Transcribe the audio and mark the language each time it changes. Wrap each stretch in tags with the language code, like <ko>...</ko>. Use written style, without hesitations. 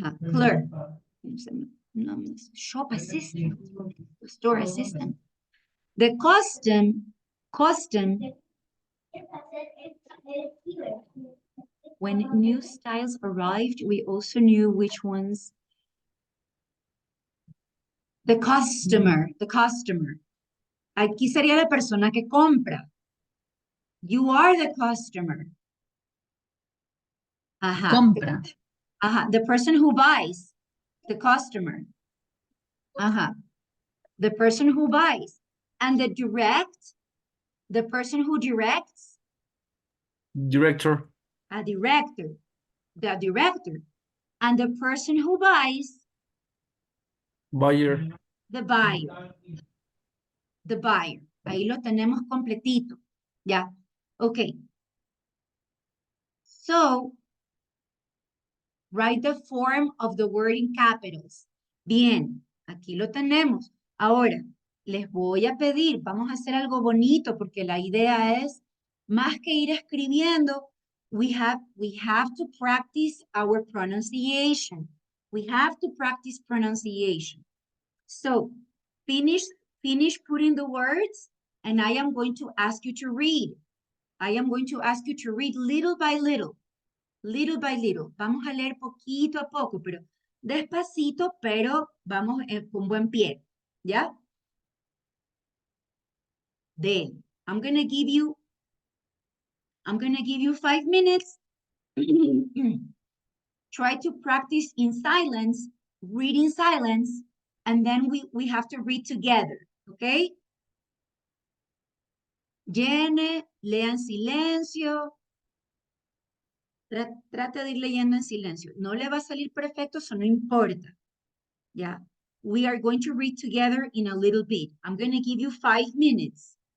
<en>Clerk. No, shop assistant, store assistant. The custom, when new styles arrived, we also knew which ones. The customer.</en> <es>Aquí sería la persona que compra.</es> <en>You are the customer.</en> <es>Compra.</es> <en>The person who buys. The customer. The person who buys. And the person who directs. Director. A director. The director. And the person who buys. Buyer. The buyer. The buyer.</en> <es>Ahí lo tenemos completito.</es> <en>Ya. Okay. So, write the form of the word in capitals.</en> <es>Bien, aquí lo tenemos. Ahora, les voy a pedir, vamos a hacer algo bonito porque la idea es, más que ir escribiendo,</es> <en>we have to practice our pronunciation. We have to practice pronunciation. So, finish putting the words, and I am going to ask you to read. I am going to ask you to read little by little. Little by little.</en> <es>Vamos a leer poquito a poco, pero despacito, pero vamos con buen pie. ¿Ya?</es> <en>Then, I'm gonna give you 5 minutes. Try to practice in silence, read in silence, and then we have to read together, okay?</en> <es>Llene, lea en silencio. Trate de ir leyendo en silencio. No le va a salir perfecto, eso no importa. Yeah.</es> <en>We are going to read together in a little bit. I'm going to give you 5 minutes.</en>